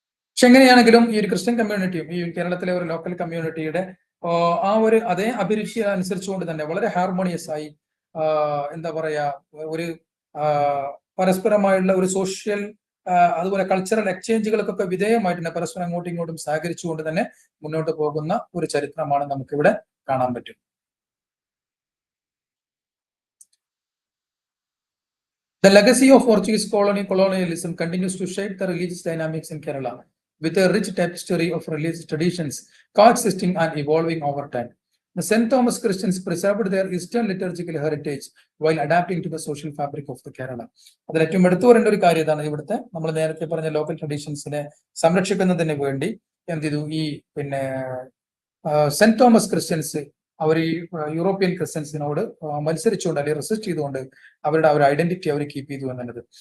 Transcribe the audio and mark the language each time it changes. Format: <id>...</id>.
<ml>പക്ഷെ എങ്ങനെയാണെങ്കിലും ഈ ഒരു ക്രിസ്ത്യൻ കമ്മ്യൂണിറ്റിയും ഈ കേരളത്തിലെ ഒരു ലോക്കൽ കമ്മ്യൂണിറ്റിയുടെ അതേ അഭിരുചി അനുസരിച്ചുകൊണ്ട് തന്നെ വളരെ ഹാർമോണിയസ് ആയി എന്താ പറയാ ഒരു പരസ്പരമായുള്ള ഒരു സോഷ്യൽ അതുപോലെ കൾച്ചറൽ എക്സ്ചേഞ്ചുകൾക്കൊക്കെ വിധേയമായിട്ട് തന്നെ പരസ്പരം അങ്ങോട്ടും ഇങ്ങോട്ടും സഹകരിച്ചുകൊണ്ട് തന്നെ മുന്നോട്ട് പോകുന്ന ഒരു ചരിത്രമാണ് നമുക്കിവിടെ കാണാൻ പറ്റും.</ml> <en>The legacy of Portuguese colonialism continues to shape the religious dynamics in Kerala, with a rich tapestry of religious traditions coexisting and evolving over time. The St. Thomas Christians preserved their Eastern liturgical heritage while adapting to the social fabric of the Kerala.</en> <ml>അതിൽ ഏറ്റവും എടുത്തു പറയേണ്ട ഒരു കാര്യം ഇതാണ്, ഇവിടുത്തെ നമ്മൾ നേരത്തെ പറഞ്ഞ ലോക്കൽ ട്രഡീഷൻസിനെ സംരക്ഷിക്കുന്നതിന് വേണ്ടി എന്ത് ചെയ്തു, ഈ പിന്നെ സെന്റ് തോമസ് ക്രിസ്ത്യൻസ് അവർ ഈ യൂറോപ്യൻ ക്രിസ്ത്യൻസിനോട് മത്സരിച്ചുകൊണ്ട് അല്ലെങ്കിൽ റെസിസ്റ്റ് ചെയ്തുകൊണ്ട് അവരുടെ ആ ഒരു ഐഡന്റിറ്റി അവർ കീപ്പ് ചെയ്തു എന്നുള്ളത്.</ml>